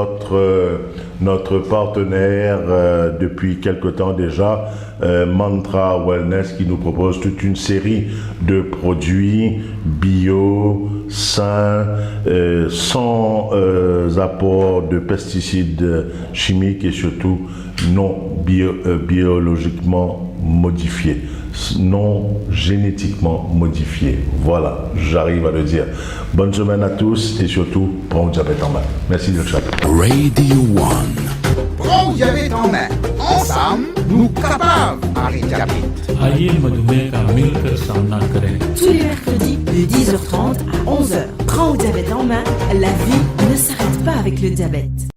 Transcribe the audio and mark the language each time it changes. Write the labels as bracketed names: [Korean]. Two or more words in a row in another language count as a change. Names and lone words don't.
[French] notre partenaire depuis quelque temps déjà, Mantra Wellness, qui nous propose toute une série de produits bio, sains, sans apport de pesticides chimiques et surtout non biologiquement modifiés, non génétiquement modifiés. Voilà, j'arrive à le dire. Bonne semaine à tous et surtout, Prends le diabète en main. Merci de chat. Radio 1. Prends le diabète en main. Ensemble, nous capables d'arrêter le diabète. [Hindi] आइए मधुमेह का मिलकर सामना करें. [French] Tous les mercredis de 10h30 à 11h. Prends au diabète en main, la vie ne s'arrête pas avec le diabète.